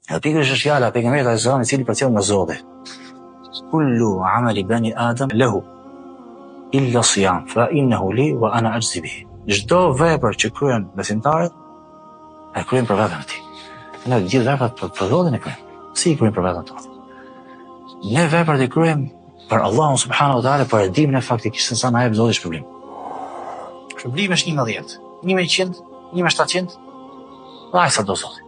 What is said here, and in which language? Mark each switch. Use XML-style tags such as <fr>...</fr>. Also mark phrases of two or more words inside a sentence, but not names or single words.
<sq>Edhe pikërisht është fjala pejgamberit</sq> <ar>صلى الله عليه وسلم</ar> <sq>i cili përcjell nga Zoti.</sq> <ar>كل عمل ابن آدم له إلا الصيام فإنه لي وأنا أجزي به.</ar> <sq>Çdo vepër që kryen besimtarët e kryen për veten e tij. Ne gjithë veprat për Zotin e kryejmë. Si i kryejmë për veten tonë? Ne veprat i kryejmë për Allahun</sq> <ar>سبحانه وتعالى,</ar> <sq>për e dimë ne faktikisht se sa na jep Zoti shpërblim. Shpërblimi është 11, 1100, 1700, ai sa do Zoti.</sq>